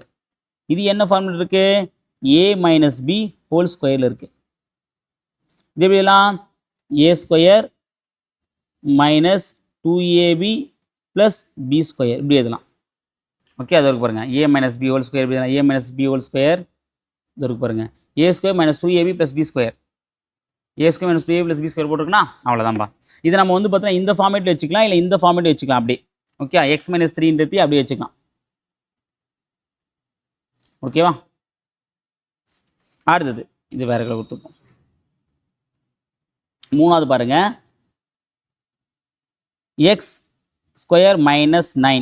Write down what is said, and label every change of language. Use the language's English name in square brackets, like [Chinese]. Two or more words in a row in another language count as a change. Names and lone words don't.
[Tamil] இது என்ன ஃபார்முலா இருக்குது? a - b [English] whole squareil [Tamil] இருக்குது. இது எப்படிலாம் a² - 2ab + b² இப்படி எழுதலாம். ஓகே, அது இருக்கு பாருங்க. a - b [English] whole square [Tamil] எப்படி எழுதலாம்? a - b [English] whole square [Tamil] இது இருக்கு பாருங்க. a² - 2ab + b². a² - 2ab + b² போட்டுருக்குன்னா அவ்வளோதான்பா. இதை நம்ம வந்து பார்த்தீங்கன்னா இந்த ஃபார்மேட்டில் வச்சுக்கலாம், இல்லை இந்த ஃபார்மேட்டில் வச்சுக்கலாம். அப்படியே ஓகே, x - 3ன்றது அப்படியே வச்சுக்கலாம். ஓகேவா? அடுத்தது இது வேறு கலர் கொடுத்துப்போம். மூணாவது பாருங்க [English] x square minus [Tamil] 9.